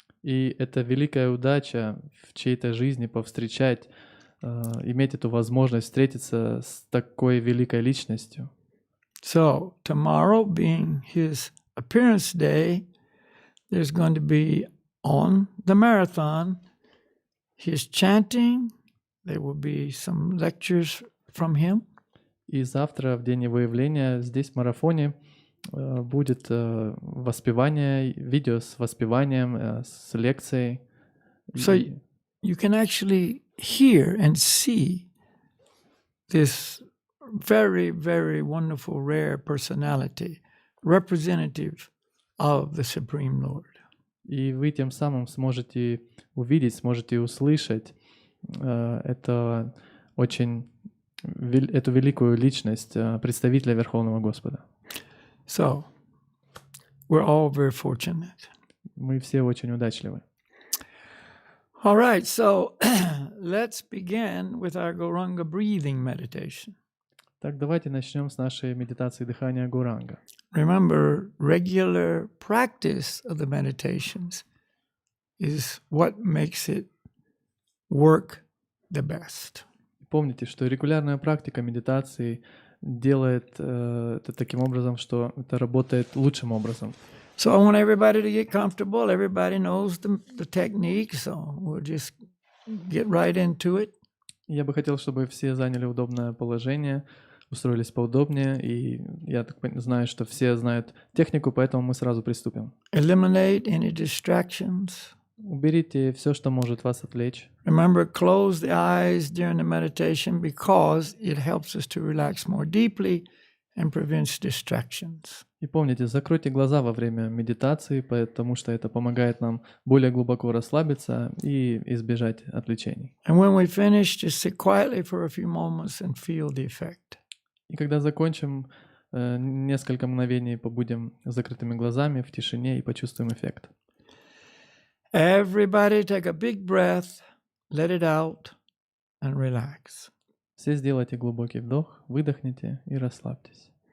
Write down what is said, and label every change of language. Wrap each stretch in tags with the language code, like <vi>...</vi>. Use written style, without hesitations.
<ru>И это великая удача в чьей-то жизни повстречать, иметь эту возможность встретиться с такой великой личностью.</ru> <en>So, tomorrow being his appearance day, there's going to be on the marathon his chanting, there will be some lectures from him.</en> <ru>И завтра, в день его явления, здесь в марафоне будет воспевание, видео с воспеванием, с лекцией.</ru> <en>So you can actually hear and see this very, very wonderful, rare personality, representative of the Supreme Lord.</en> <ru>И вы тем самым сможете увидеть, сможете услышать эту великую личность, представителя Верховного Господа.</ru> <en>So, we're all very fortunate.</en> <ru>Мы все очень удачливы.</ru> <en>All right, so let's begin with our Gauranga breathing meditation.</en> <ru>Так, давайте начнем с нашей медитации дыхания Гуранга.</ru> <en>Remember, regular practice of the meditations is what makes it work the best.</en> <ru>Помните, что регулярная практика медитации делает это таким образом, что это работает лучшим образом.</ru> <en>So I want everybody to get comfortable. Everybody knows the technique, so we'll just get right into it.</en> <ru>Я бы хотел, чтобы все заняли удобное положение, устроились поудобнее, и я так знаю, что все знают технику, поэтому мы сразу приступим.</ru> <en>Eliminate any distractions.</en> <ru>Уберите все, что может вас отвлечь.</ru> <en>Remember, close the eyes during the meditation because it helps us to relax more deeply and prevents distractions.</en> <ru>И помните, закройте глаза во время медитации, потому что это помогает нам более глубоко расслабиться и избежать отвлечений.</ru> <en>And when we finish, just sit quietly for a few moments and feel the effect.</en> <ru>И когда закончим, несколько мгновений побудем с закрытыми глазами в тишине и почувствуем эффект.</ru> <en>Everybody take a big breath, let it out, and relax.</en> <ru>Все сделайте глубокий вдох, выдохните и расслабьтесь.</ru>